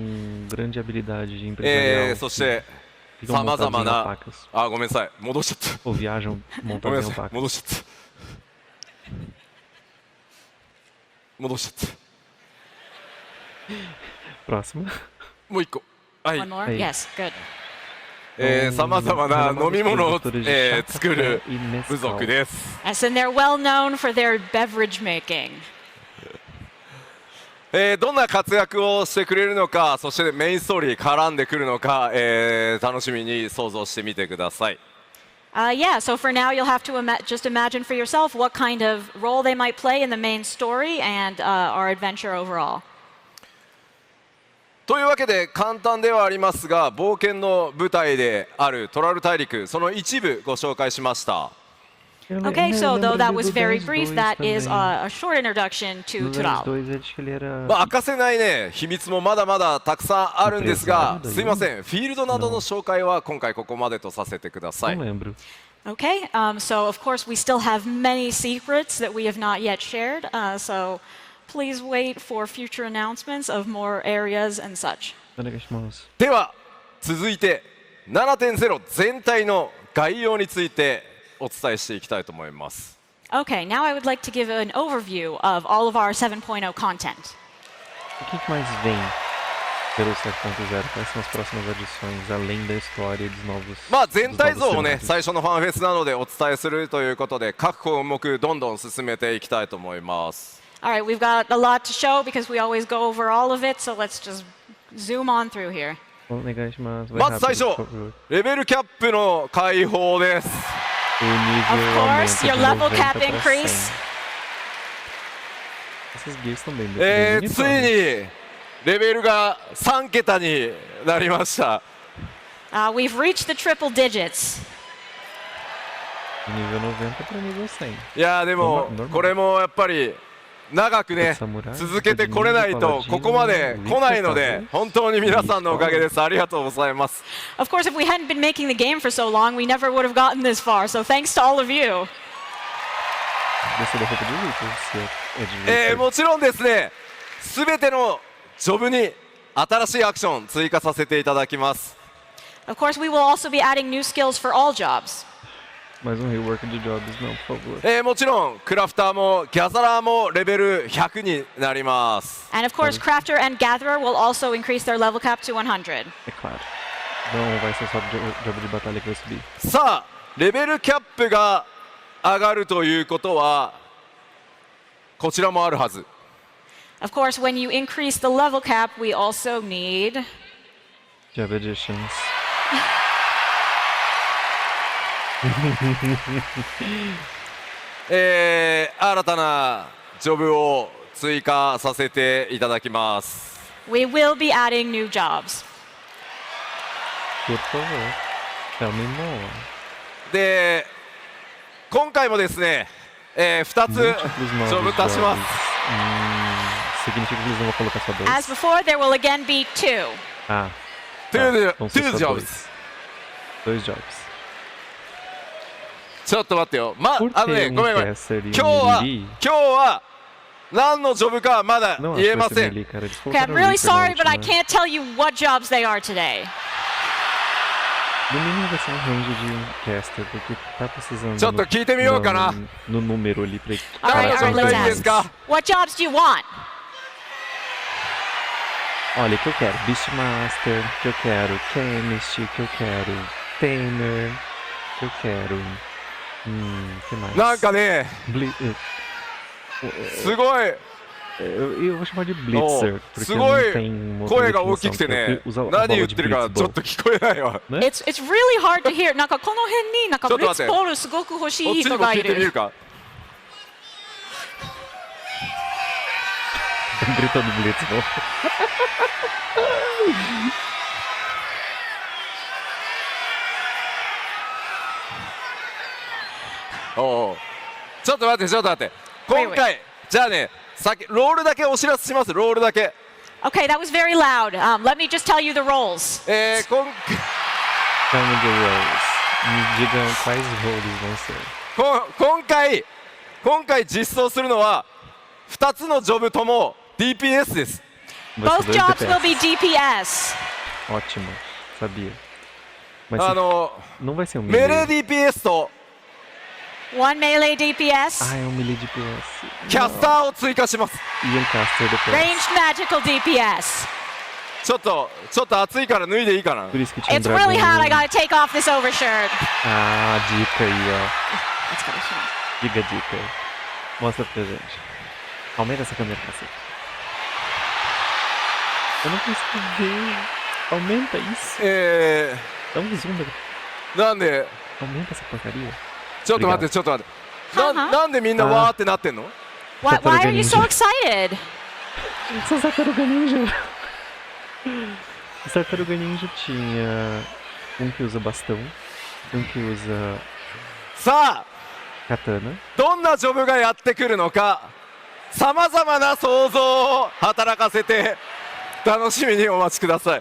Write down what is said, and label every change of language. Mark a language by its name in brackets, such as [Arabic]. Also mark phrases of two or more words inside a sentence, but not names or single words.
[Japanese] そしてさまざまなごめんなさい戻しちゃったごめんなさい戻しちゃった戻しちゃった [Portuguese] próximo [Japanese] もう一個はい [English] One more? Yes, good. [Japanese] さまざまな飲み物を、作る部族です。 [English] Yes, and they're well known for their beverage making. [Japanese] どんな活躍をしてくれるのか、そしてメインストーリー絡んでくるのか、楽しみに想像してみてください。 [English] Yeah, so for now you'll have to just imagine for yourself what kind of role they might play in the main story and our adventure overall. [Japanese] というわけで簡単ではありますが冒険の舞台であるトラル大陸その一部ご紹介しました。 [English] Okay, so though that was very brief, that is a short introduction to Tural. [Japanese] 明かせないね秘密もまだまだたくさんあるんですが、すいませんフィールドなどの紹介は今回ここまでとさせてください。 [English] Okay, so of course we still have many secrets that we have not yet shared. So please wait for future announcements of more areas and such. [Japanese] では続いて 7.0 全体の概要についてお伝えしていきたいと思います。 [English] Okay, now I would like to give an overview of all of our 7.0 content. [Portuguese] O que mais vem pelo 7.0? Quais são as próximas adições além da história dos novos? [Japanese] まあ全体像をね最初のファンフェスなのでお伝えするということで各項目どんどん進めていきたいと思います。 [English] All right, we've got a lot to show because we always go over all of it, so let's just zoom on through here. [Japanese] お願いします。まず最 [Portuguese] Vai [Japanese] 初 [Portuguese] rápido, por favor. [Japanese] レベルキャップの解放です [Portuguese] O nível [English] Of course, [Portuguese] aumenta [English] your [Portuguese] de [English] level [Portuguese] 90 [English] cap [Portuguese] pra [English] increase. [Portuguese] 100. Essas gears estão bem [Japanese] ついにレベルが3桁になりました [English] We've reached the triple digits. [Portuguese] Nível 90 para nível 100. [Japanese] いやでもこれもやっぱり長くね続けてこれないとここまで来ないので本当に皆さんのおかげです。ありがとうございます。 [English] Of course, if we hadn't been making the game for so long, we never would have gotten this far. So thanks to all of you. [Portuguese] Gostou da roupa de Reaper? Se é de Reaper. [Japanese] もちろんですねすべてのジョブに新しいアクション追加させていただきます。 [English] Of course, we will also be adding new skills for all jobs. [Portuguese] Mais rework de jobs, não, por favor. [Japanese] もちろんクラフターもギャザラーもレベル100になります。 [English] And of course, Crafter and Gatherer will also increase their level cap to 100. [Portuguese] É claro. Não vai ser só job de batalha que vai subir. [Japanese] さあレベルキャップが上がるということはこちらもあるはず。 [English] Of course, when you increase the level cap, we also need Job additions. [Japanese] 新たなジョブを追加させていただきます。 [English] we will be adding new jobs. [Portuguese] Por favor. [English] Tell me more. [Japanese] で今回もですね、2つジ [Portuguese] Múltiplos [Japanese] ョブ [Portuguese] novos [Japanese] 足します。 [Portuguese] Significa que eles não vão colocar só dois? [English] As before, there will again be 2. Ah. Two [Portuguese] Vão ser só [English] jobs. [Portuguese] Dois jobs. [Japanese] ちょっと待ってよ。 [Portuguese] Por [Japanese] ごめ [Portuguese] ter [Japanese] んごめん。 [Portuguese] caster e [Japanese] 今日 [Portuguese] melee, [Japanese] は何のジョブかはまだ [Portuguese] não [Japanese] 言え [Portuguese] acho [Japanese] ま [Portuguese] que vai [Japanese] せ [Portuguese] ser [Japanese] ん。 [Portuguese] melee, cara. Eles [English] Okay, I'm [Portuguese] colocaram [English] really [Portuguese] Reaper na [English] sorry, but I [Portuguese] última. [English] can't tell you what jobs they are today. [Portuguese] No mínimo vai ser range de caster, porque tá precisando [Japanese] ちょっと聞いてみようかな。 [Portuguese] no número ali pra [English] Alright, [Portuguese] Cara, [English] alright, let's [Portuguese] jobs [English] ask. [Japanese] か [English] What jobs do you want? [Portuguese] Olha, que eu quero Beastmaster, que eu quero Chemist, que eu quero Tamer, que eu quero... que mais? [Japanese] なんかね すごい [Portuguese] eu vou chamar de Blitzer, porque [Japanese] すご [Portuguese] não [Japanese] い [Portuguese] tem uma [Japanese] 声 [Portuguese] outra [Japanese] が大き [Portuguese] definição, [Japanese] くて [Portuguese] porque [Japanese] ね [Portuguese] usa a [Japanese] 何 [Portuguese] bola [Japanese] 言っ [Portuguese] de [Japanese] てるか [Portuguese] Blitzball. [Japanese] ちょっと聞こえないわ。 [Portuguese] né? [English] It's really hard to hear. [Japanese] なんかこの辺になんかちょっと待って。ブリッツボールすごく欲しいこっちにも聞人がいる。いてみるか。 [Portuguese] Gritando Blitzball. [Japanese] おうちょっと待ってちょっと待って今回じゃあね先ロールだけお知らせします。ロールだけ [English] Okay, that was very loud. Let me just tell you the roles. [Japanese] 今 [Portuguese] Calma de rolls. Me digam quais roles vão ser. [Japanese] 今回実装するのは2つのジョブとも DPS です。 [Portuguese] Vai ser [English] Both [Portuguese] dois [English] jobs will [Portuguese] DPS. [English] be DPS. [Portuguese] Ótimo, sabia. Mas não vai ser um [Japanese] メレ [Portuguese] melee. [Japanese] ー DPS と [English] One melee DPS. [Portuguese] Ah, é um [English] melee DPS. [Japanese] キャスターを追加します。 [Portuguese] E um caster depois. [English] Ranged magical DPS. [Japanese] ちょっと暑いから脱いでいいかな。 [Portuguese] Por isso que tinha [English] It's really hot. I [Portuguese] dragão. [English] gotta take off this overshirt. [Portuguese] Ah, dica aí, ó. [English] Let's go. [Portuguese] Diga a dica. Mostra pra gente. Aumenta essa câmera, cacete. Eu não consigo ver. Aumenta isso. Dá um zoom. [Japanese] なんで [Portuguese] Aumenta essa porcaria. [Japanese] ちょっと待ってちょっと待ってなんでみんなわーってなってんの？ [English] Why are you so excited? [Portuguese] São Tartaruga Ninja. Os Tartaruga Ninja tinha um que usa bastão, um que usa [Japanese] さあ [Portuguese] katana. [Japanese] どんなジョブがやってくるのかさまざまな想像を働かせて楽しみにお待ちください。